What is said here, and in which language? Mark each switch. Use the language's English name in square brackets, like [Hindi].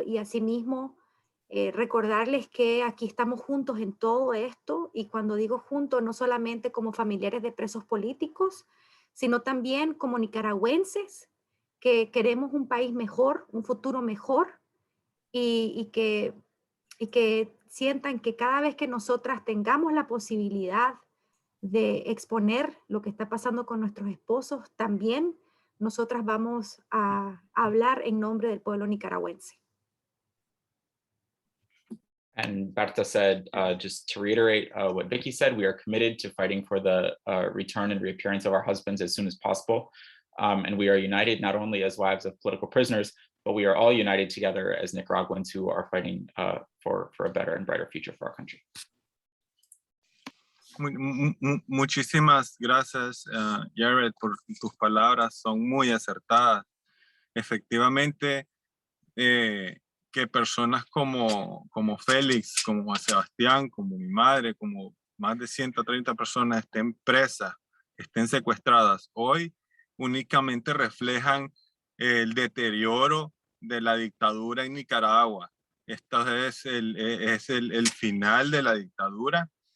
[Spanish] Y asimismo recordarles que aquí estamos juntos en todo esto, y cuando digo juntos, no solamente como familiares de presos políticos, sino también como nicaragüenses que queremos un país mejor, un futuro mejor, y que sientan que cada vez que nosotras tengamos la posibilidad de exponer lo que está pasando con nuestros esposos, también nosotras vamos a hablar en nombre del pueblo nicaragüense. [English] And Berta said, just to reiterate what Vicky said, we are committed to fighting for the return and reappearance of our husbands as soon as possible. And we are united not only as wives of political prisoners, but we are all united together as Nicaraguans who are fighting for a better and brighter future for our country. [Spanish] Muchísimas gracias, Jared, por tus palabras, son muy acertadas. Efectivamente, que personas como Félix, como Sebastián, como mi madre, como más de 130 personas estén presas, estén secuestradas hoy, únicamente reflejan el deterioro de la dictadura en Nicaragua. Esto es el final de la dictadura.